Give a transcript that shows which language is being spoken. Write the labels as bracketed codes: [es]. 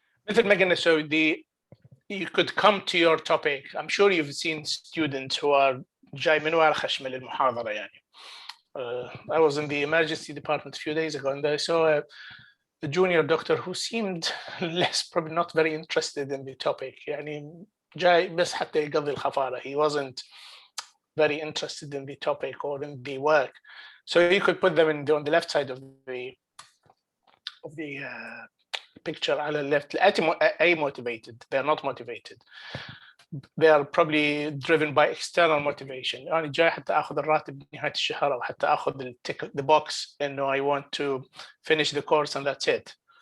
[ar] مثل ما قلنا, [en] so you could come to your topic. I'm sure you've seen students who are [ar] جاي من ورا خشمة للمحاضرة يعني. [en] I was in the emergency department a few days ago, and I saw a junior doctor who seemed probably not very interested in the topic. [ar] يعني جاي بس حتى يقضي الخفارة. [en] He wasn't very interested in the topic or in the work. So you could put them on the left side of the picture على left. Motivated. They are not motivated. They are probably driven by external motivation. [ar] أنا جاي حتى أخذ [en] الراتب نهاية الشهر أو حتى أخذ the box إنه I want to finish the course and that's it.